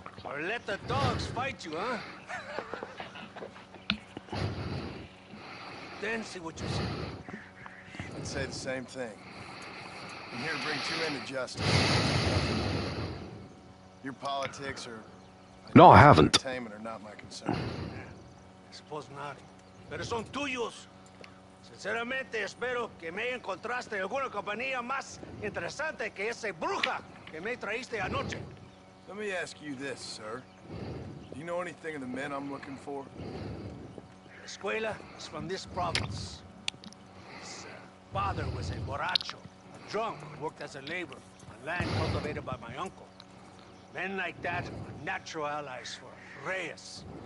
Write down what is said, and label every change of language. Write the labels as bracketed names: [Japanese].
[English] Or let the dogs fight you, huh? Then see what you say. I'd say the same thing. I'm here to bring two men to justice. Your politics or... No, I haven't. Entertainment are not my concern. I suppose not. [Spanish] Pero son tuyos. Sinceramente, espero que me encontraste alguna compañía más interesante que esa bruja que me traíste anoche. [English] Let me ask you this, sir. Do you know anything of the men I'm looking for? La escuela is from this province. His father was a borracho, a drunk, who worked as a laborer on land cultivated by my uncle. Men like that are natural allies for Reyes.